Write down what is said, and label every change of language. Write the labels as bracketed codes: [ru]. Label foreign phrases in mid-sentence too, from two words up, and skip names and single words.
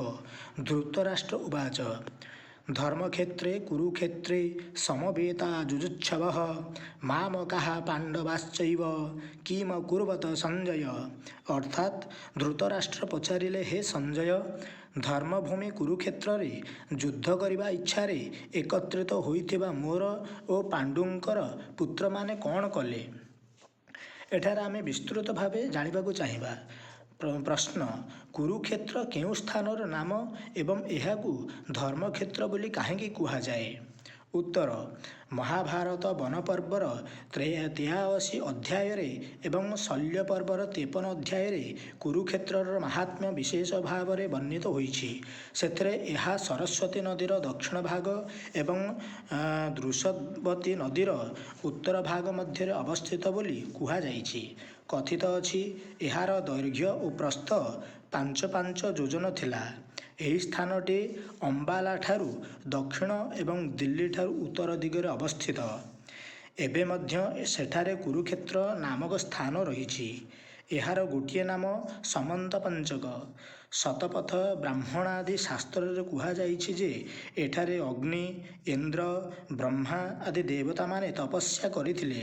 [sa] धृतराष्ट्र उवाच धर्मक्षेत्रे कुरुक्षेत्रे समवेता जुजुच्छवः मामकाः पांडवाश्चैव किम कुर्वत संजय। [or] ଅର୍ଥାତ ଧୃତରାଷ୍ଟ୍ର ପଚାରିଲେ, ହେ ସଞ୍ଜୟ, ଧର୍ମଭୂମି କୁରୁକ୍ଷେତ୍ର ରେ ଯୁଦ୍ଧ କରିବା ଇଚ୍ଛା ଏକତ୍ରିତ ହୋଇଥିବା ମୋର ଓ ପାଣ୍ଡୁଙ୍କର ପୁତ୍ର ମାନେ କଣ କଲେ। ଏଠାରେ ଆମେ ବିସ୍ତୃତ ଭାବେ ଜାଣିବାକୁ ଚାହିଁବା। ପ୍ରଶ୍ନ, କୁରୁକ୍ଷେତ୍ର କେଉଁ ସ୍ଥାନର ନାମ ଏବଂ ଏହାକୁ ଧର୍ମକ୍ଷେତ୍ର ବୋଲି କାହିଁକି କୁହାଯାଏ। उत्तर, ମହାଭାରତ ବନ ପର୍ବର 83 ଅଧ୍ୟାୟ ଏବଂ ଶଲ୍ୟ ପର୍ବର 53 ଅଧ୍ୟାୟ କୁରୁକ୍ଷେତ୍ରର ମାହାତ୍ମ୍ୟ ବିଶେଷ ଭାବ ରେ ବର୍ଣ୍ଣିତ ହୋଇଛି। ସେଥିରେ ଏହା ସରସ୍ୱତୀ ନଦୀର ଦକ୍ଷିଣ ଭାଗ ଏବଂ ଦୃଷଦ୍ୱତୀ ନଦୀର ଉତ୍ତର ଭାଗ ମଧ୍ୟ ଅବସ୍ଥିତ ବୋଲି କୁହାଯାଇଛି। କଥିତ ଅଛି ଏହାର ଦୈର୍ଘ୍ୟ ଓ ପ୍ରସ୍ଥ 5 ଯୋଜନ ଥିଲା। ଏହି ସ୍ଥାନଟି ଅମ୍ବାଲା ଠାରୁ ଦକ୍ଷିଣ ଏବଂ ଦିଲ୍ଲୀ ଠାରୁ ଉତ୍ତର ଦିଗରେ ଅବସ୍ଥିତ। ଏବେ ମଧ୍ୟ ସେଠାରେ କୁରୁକ୍ଷେତ୍ର ନାମକ ସ୍ଥାନ ରହିଛି। ଏହାର ଗୋଟିଏ ନାମ ସମନ୍ତ ପଞ୍ଚକ। ଶତପଥ ବ୍ରାହ୍ମଣ ଆଦି ଶାସ୍ତ୍ରରେ କୁହାଯାଇଛି ଯେ ଏଠାରେ ଅଗ୍ନି, ଇନ୍ଦ୍ର, ବ୍ରହ୍ମା ଆଦି ଦେବତାମାନେ ତପସ୍ୟା କରିଥିଲେ।